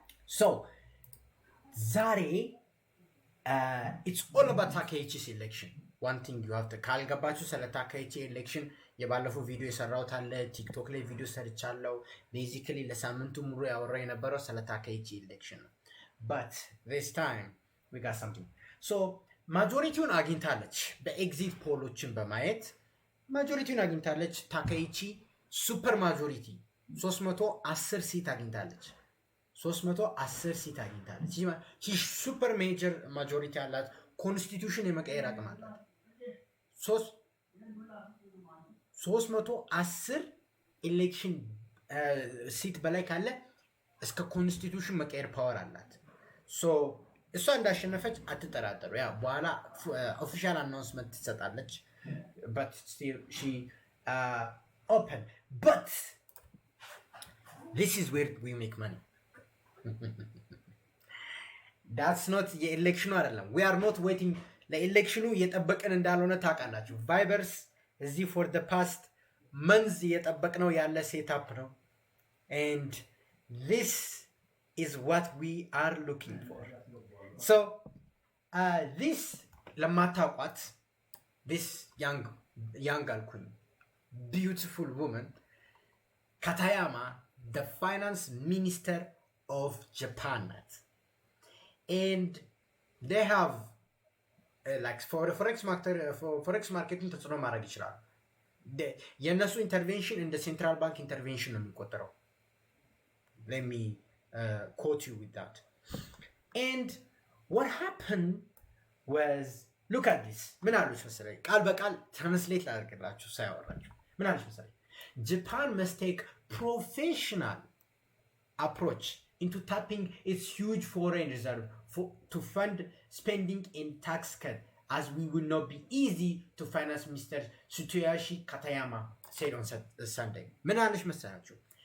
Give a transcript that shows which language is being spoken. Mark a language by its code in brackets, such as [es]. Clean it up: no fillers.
[en] So Zare, it's all about Takeichi's election. One thing you have to [am] ካልገባችሁ ስለ Takeichi election የባለፈው ቪዲዮ የሰራሁት አለ ቲክቶክ ላይ ቪዲዮ ሰርቻለሁ። ቤዚካሊ ለሳምንቱ ሙሉ ያወራው የነበረው ስለ Takeichi election ነው። [en] But this time we got something. [am] So ማጆሪቲውን አግኝታለች። በኤግዚት ፖሎችን በማየት ማጆሪቲውን አግኝታለች። Takeichi ሱፐር ማጆሪቲ 310 ሲት አግኝታለች። 310 ሲት አግኝታለች። ይህ ሱፐር ሜጀር ማጆሪቲ አላት። ኮንስቲቱሽን የመቀየር አቅም አላት። 310 ኤሌክሽን ሲት በላይ ካለ እስከ ኮንስቲቱሽን መቀየር ፓወር አላት። እሷ እንዳሸነፈች አትጠራጠሩ። ያ በኋላ ኦፊሻል አናውንስመንት ትሰጣለች። [en] but still she open. [am] But this is where we make money. [en] That's not [am] የኤሌክሽኑ አይደለም። [en] we are not waiting [am] ለኤሌክሽኑ እየጠበቅን እንዳልሆነ ታውቃላችሁ። ቫይበርስ እዚህ [en] for the past months [am] እየጠበቅነው ያለ ሴታፕ ነው። [en] and this is what we are looking for. So this [am] ለማታውቋት [en] this young alkuኝ beautiful woman Katayama, the finance minister of Japan, and they have like for forex marketing [am] ተጽዕኖ ማድረግ ይችላል። የነሱ ኢንተርቬንሽን እንደ ሴንትራል ባንክ ኢንተርቬንሽን ነው የሚቆጠረው። [en] let me quote you with that. And what happened was, look at this. [am] ምን አሉሽ መሰለኝ? ቃል በቃል ትራንስሌት ላድርግላችሁ ሳያወራችሁ። ምን አሉሽ መሰለኝ? [en] Japan must take professional approach into tapping its huge foreign reserve to fund spending in tax cut, as we will not be easy to finance, Mr. Tsutoyoshi Katayama said on Sunday. [am] ምን አለሽ መሰላችሁ?